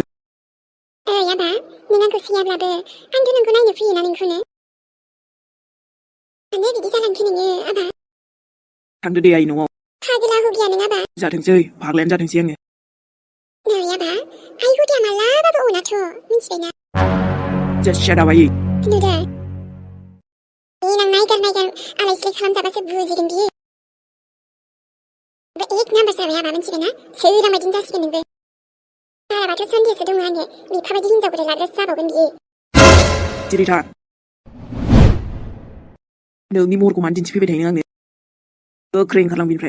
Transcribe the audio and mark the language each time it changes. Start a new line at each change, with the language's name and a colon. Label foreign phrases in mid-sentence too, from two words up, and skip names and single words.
Bodo: आबा नों आंखौ सियाब्लाबो आंथ' नोंखौ नायनो फैयोना नोंखौनो मानो बिदि जालांखो नोङो आबा थांदो दे आयै न'आव फागोला हुगिया नों आबा जाथोंसै फाग्लायानो जाथोंसै आङो नै आबा आइ हुदिया मालाबाबो अनाथ' मिथिबायना
English: just shut up आयै
Bodo: नुदों देनां नायगार आलाय सिलाय खालामजाबासो बुजिगोन बियो एक नाम्बार जाबाय आबा मिथिबायना सोरां बायदिनो जासिगोन नोंबो बाराबाथ' सन्देहसो दङ आङो बिफाबायदि हिनजावखौलाय लाग्रासो जाबावगोन बियो सिरि था नोंनि महरखौ मानो दिन्थिफैबाय थायो आंनो गोख्रै ओंखारलां बिनिफ्राय